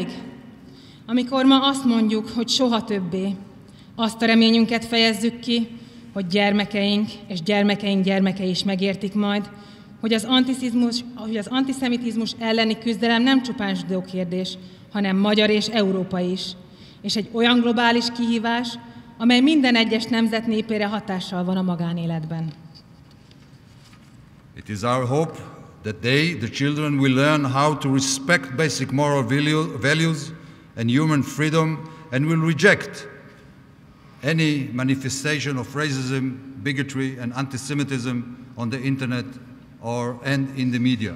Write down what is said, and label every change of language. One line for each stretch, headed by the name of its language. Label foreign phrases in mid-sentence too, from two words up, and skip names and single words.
Hungarian: Amikor ma azt mondjuk, hogy soha többé, azt a reményünket fejezzük ki, hogy gyermekeink és gyermekeink gyermekei is megértik majd, hogy az antiszemitizmus elleni küzdelem nem csupán zsidó kérdés, hanem magyar és európai is, és egy olyan globális kihívás, amely minden egyes nemzet népére hatással van a magánéletben.
English: It is our hope that they, the children, will learn how to respect basic moral values and human freedom and will reject any manifestation of racism, bigotry and anti-Semitism on the internet and in the media.